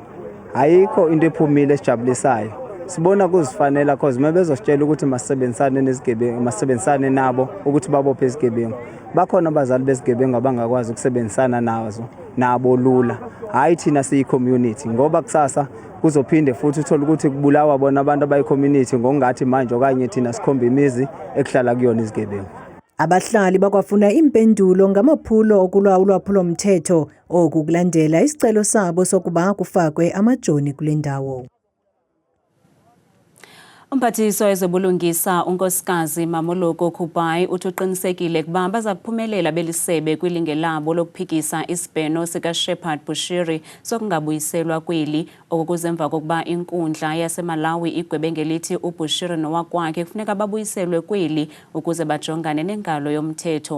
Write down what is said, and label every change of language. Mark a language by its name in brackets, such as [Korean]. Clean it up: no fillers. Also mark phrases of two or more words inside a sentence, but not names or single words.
[Zulu] Ayikho into ephumile esijabulisayo. Sibona kuzifanela cause mebezositshela ukuthi masebenzisane nezigebengu, masebenzisane nabo ukuthi babophe izigebengu. Bakhona abazali bezigebengu abangakwazi ukusebenzisana nabo lula. Hayi thina siyi-community ngoba kusasa kuzophinde futhi uthola ukuthi kubulawa bona abantu abayi-community ngokungathi manje okanye thina sikhomba imizi ekuhlala kuyona izigebengu. [Xhosa] Abahlali bakwafuna impendulo ngamaphulo okulwa ulwaphulo-mthetho oku kulandela isicelo sabo sokuba kufakwe amajoni kule ndawo. Umphathiswa wezobulungisa unkosikazi Mamoloko Kubai uthi uqinisekile ukuba baza kuphumelela belisebe kwilinge labo lokuphikisa isibheno sikaShepherd Bushiri sokungabuyiselwa kweli okukuze emva kokuba inkundla yaseMalawi igwebe ngelithi uBushiri nowakwakhe kufuneka babuyiselwe kweli ukuze bajongane nengalo yomthetho.